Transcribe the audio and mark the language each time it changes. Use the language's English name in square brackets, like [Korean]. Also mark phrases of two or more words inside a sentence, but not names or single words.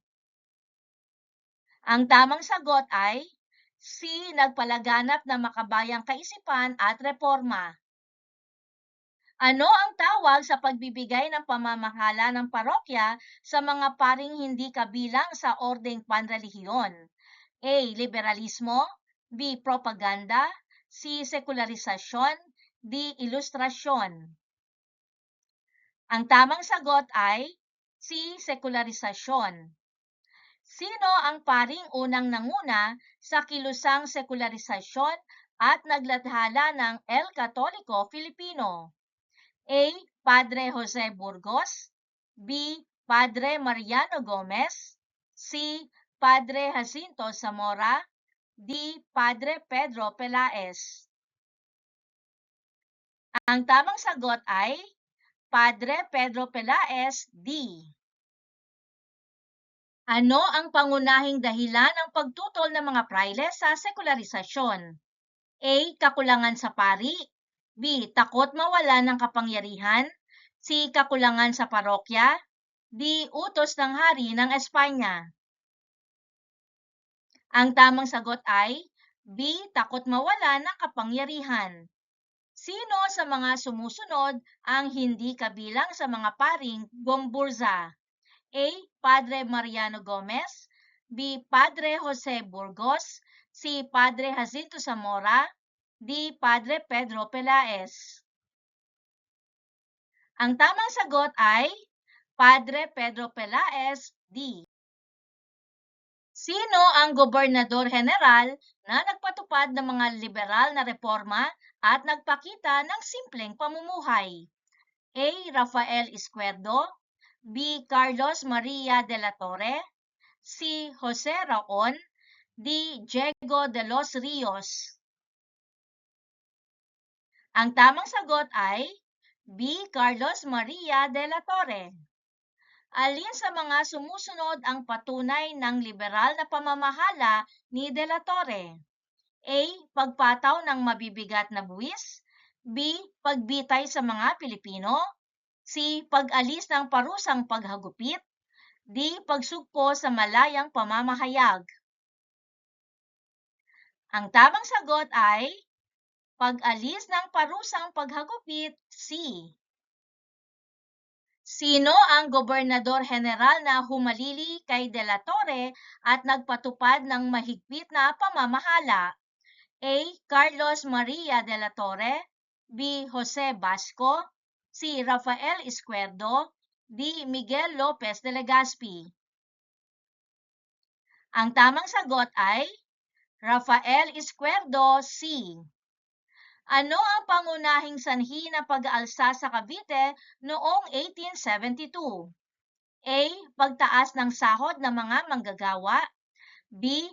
[Filipino] Ang tamang sagot ay C. Nagpalaganap ng makabayang kaisipan at reforma. Ano ang tawag sa pagbibigay ng pamamahala ng parokya sa mga paring hindi kabilang sa ordeng panrelihiyon? A. Liberalismo, B. Propaganda, C. Sekularisasyon, D. Ilustrasyon. Ang tamang sagot ay C. Sekularisasyon. Sino ang paring unang nanguna sa kilusang sekularisasyon at naglathala ng El Católico Filipino? A. Padre Jose Burgos, B. Padre Mariano Gomez, C. Padre Jacinto Zamora, D. Padre Pedro Pelaez. Ang tamang sagot ay Padre Pedro Pelaez, D. Ano ang pangunahing dahilan ng pagtutol ng mga prayle sa sekularisasyon? A. Kakulangan sa pari, B. Takot mawalan ng kapangyarihan, C. Kakulangan sa parokya, D. Utos ng hari ng Espanya. Ang tamang sagot ay B. Takot mawalan ng kapangyarihan. Sino sa mga sumusunod ang hindi kabilang sa mga paring Gomburza? A. Padre Mariano Gomez, B. Padre Jose Burgos, C. Padre Jacinto Zamora, D. Padre Pedro Pelaez. Ang tamang sagot ay Padre Pedro Pelaez, D. Sino ang gobernador general na nagpatupad ng mga liberal na reforma at nagpakita ng simpleng pamumuhay? A. Rafael Izquierdo, B. Carlos Maria de la Torre, C. Jose Raon, D. Diego de los Rios. Ang tamang sagot ay B. Carlos Maria de la Torre. Alin sa mga sumusunod ang patunay ng liberal na pamamahala ni de la Torre? A. Pagpataw ng mabibigat na buwis, B. Pagbitay sa mga Pilipino, C. Pag-alis ng parusang paghagupit, D. Pagsugpo sa malayang pamamahayag. Ang tamang sagot ay pag-alis ng parusang paghagupit, C. Sino ang gobernador general na humalili kay de la Torre at nagpatupad ng mahigpit na pamamahala? A. Carlos Maria de la Torre, B. Jose Basco, C. Rafael Izquierdo, D. Miguel Lopez de Legazpi. Ang tamang sagot ay Rafael Izquierdo, C. Ano ang pangunahing sanhi ng pag-aalsa sa Cavite noong 1872? A. Pagtaas ng sahod ng mga manggagawa, B.